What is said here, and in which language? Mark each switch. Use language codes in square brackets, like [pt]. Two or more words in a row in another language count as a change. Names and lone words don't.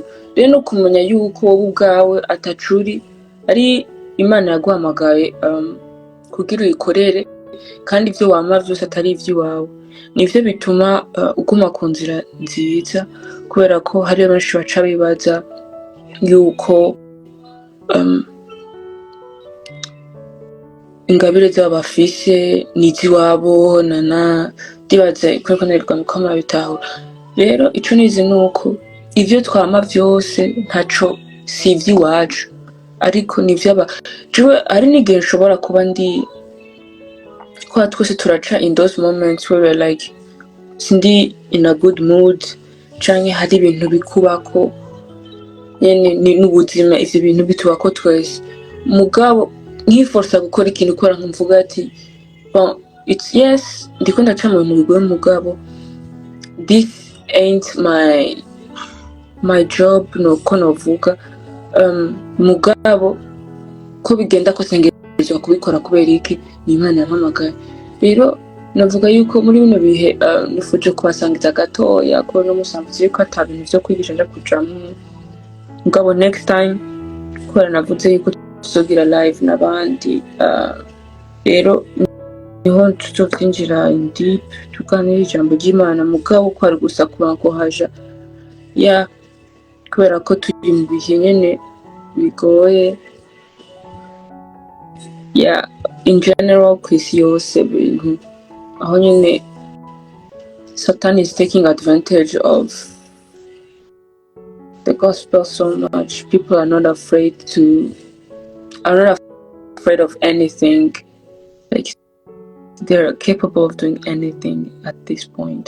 [rn] Rero no kumenya yuko wowe ubwawe atacuri, ari Imana yaguhamagaye kugira uyikorere, kandi ivyo wama vyose atari ivy'iwawe, nivyo bituma uguma ku nzira nziza, kubera ko hariyo benshi baca bibaza yuko ingabire z'abo bafise n'iz'iwabo, ndibaza ko nerwa nuko murabitahura. Rero ico nize nuko ivyo twama vyose ntaco si ivy'iwacu, ariko jewe ari n'igihe nshobora kuba kwa twese [en] turaca in those moments where we're like sindi in a good mood, [rn] canke hari ibintu bikubako nyene n'ubuzima, ivyo bintu bitubako twese, mugabo nkiforsa gukora ikintu ukora nkumvuga ati bon, [en] it's yes [rn] ndiko ndaca mu bintu bigoye, mugabo [en] this ain't my job, [rn] nuko novuga, mugabo ko bigenda ko sengerezwa kubikora kubera iki ni Imana yampamagaye. Rero navuga yuko muri bino bihe nifuje kubasangiza gatoya ko no musangiza yuko ata bintu vyo kwigisha nja kujamwo, mugabo [en] next time [rn] kubera navuze yuko tuzogira live n'abandi, rero niho tuzokwinjira [en] in deep [rn] tuganira ijambo ry'Imana, mugabo ko ari gusa kubankohaja kubera ko turi mu bihe nyene bigoye [en] in general [rn] kw'isi yose, bintu aho nyene [en] Satan is taking advantage of the gospel so much. People are not afraid of anything. Like, they're capable of doing anything at this point.